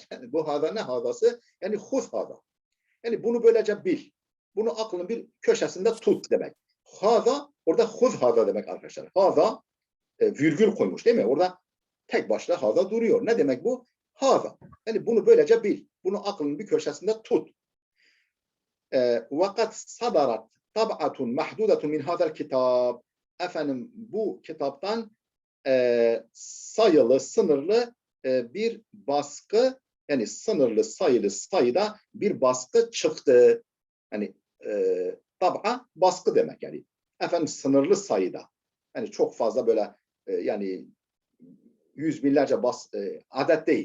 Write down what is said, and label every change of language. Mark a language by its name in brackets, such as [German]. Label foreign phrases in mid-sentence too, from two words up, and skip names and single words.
[Turkish] Yani bu hâzâ ne hâzâsı? Yani [Arabic] خذ هذا. [Turkish] Yani bunu böylece bil. Bunu aklın bir köşesinde tut demek. Hâzâ orada [Arabic] خذ هذا [Turkish] demek arkadaşlar. Hâzâ virgül koymuş değil mi? Orada tek başına hâzâ duruyor. Ne demek bu? Hâzâ. Yani bunu böylece bil. Bunu aklının bir köşesinde tut. [Arabic] وَقَدْ صَدَرَتْ طَبْعَةٌ مَحْدُودَةٌ مِنْ هَذَا الْكِتَابِ. [Turkish] Efendim bu kitaptan sayılı, sınırlı bir baskı, yani sınırlı, sayılı sayıda bir baskı çıktı. Yani tab'a baskı demek yani. Efendim sınırlı sayıda. Yani çok fazla böyle yani yüz binlerce adet değil.